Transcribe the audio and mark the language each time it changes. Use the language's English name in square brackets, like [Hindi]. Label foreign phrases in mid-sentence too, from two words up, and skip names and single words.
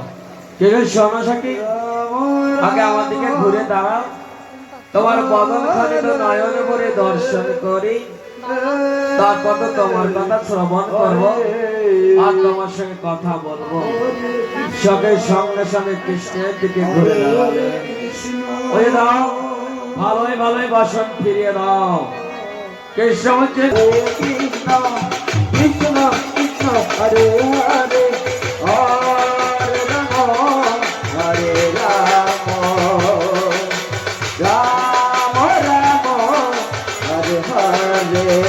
[Bangla] ঠিক আছে শোনো সখী, আগে আমার দিকে ঘুরে দাঁড়াও, তোমার বদন খানিত নয়ন করে দর্শন করি, তারপর তো তোমার কথা শ্রবণ করবো আর তোমার সঙ্গে কথা বলবো। সখীর সঙ্গে সঙ্গে কৃষ্ণের দিকে ঘুরে দাঁড়ালে, ওই দাও ভালোই ভালোই বাসন ফিরিয়ে দাও। কৃষ্ণ হচ্ছে কৃষ্ণ কৃষ্ণ কৃষ্ণ হরে হরে হরে রাম হরে রাম রাম রাম হরে হরে